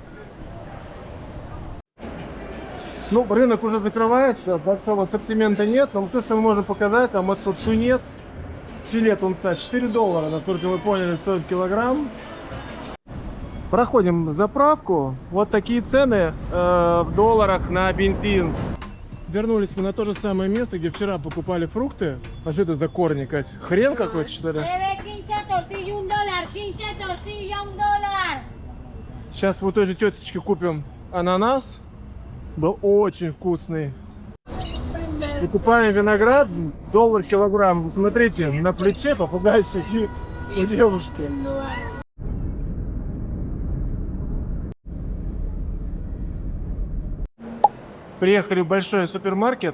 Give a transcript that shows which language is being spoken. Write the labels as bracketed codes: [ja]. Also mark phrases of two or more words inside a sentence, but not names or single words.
[ru] Ну, рынок уже закрывается, большого ассортимента нет, но то, что мы можем показать, там вот тут тунец, филе тунца, $4, насколько мы поняли, стоит килограмм. Проходим заправку, вот такие цены в долларах на бензин. Вернулись мы на то же самое место, где вчера покупали фрукты. А что это за корни, Кать? Хрен какой-то, что ли? [es] Bebé, 15 tortillas, $1. 15 tortillas, $1. [ru] Сейчас у той же тетечки купим ананас. Был очень вкусный. Покупаем виноград, $1 килограмм. Смотрите, на плече попугай сидит у девушки. Приехали в большой супермаркет.